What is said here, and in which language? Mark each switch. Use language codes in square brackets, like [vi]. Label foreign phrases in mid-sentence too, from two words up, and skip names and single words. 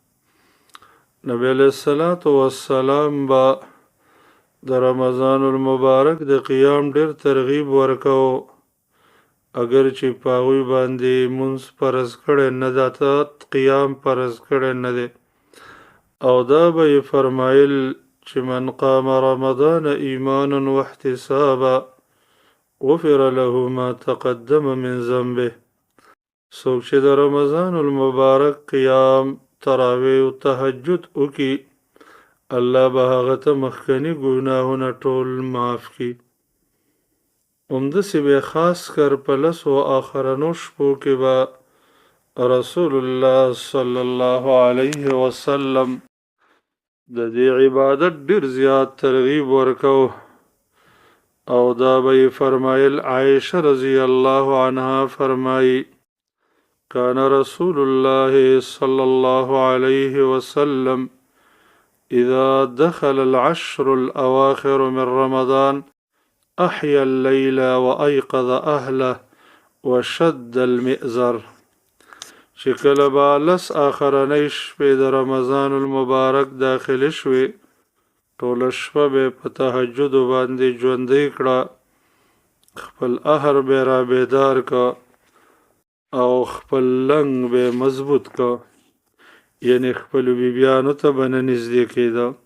[ps] نبی [ar] علیہ الصلوۃ والسلام [ps] با د رمضان المبارک د قیام ډیر ترغیب ورکو، اگر چې پاوی باندې منځ فرض کړي نه داته قیام فرض کړي نه دی، او دا به فرمایل چې [ar] من قام رمضان ایمانا واحتسابا غفر له ما تقدم من ذنبه. [ps] څوک چې د رمضان المبارک قیام، تراویح او تهجد وکي، الله به هغه ته مخکني ګناهونه ټول معاف کړي. همداسې بیا خاص کر په لسو آخرنو شپو کې به رسول الله [ar] صلی الله علیه وسلم [ps] د دې عبادت ډیر زیات ترغیب ورکو، او دا به فرمایل. [ar] عائشه رضی الله عنها فرمایي کان رسول الله صلی الله علیه وسلم اذا دخل العشر الاواخر من رمضان احيا الليل وايقظ اهله وشد المئزر. [ps] چې کله به لس آخرنۍ شپې د رمضان المبارک داخل شوې، ټوله شپه به په تهجد باندې ژوندۍ کړه، خپل اهر به را بیدار کا او خپل لنګ به مضبوط کا، یعنی خپل بیبیانو ته به نه نږدې کېده.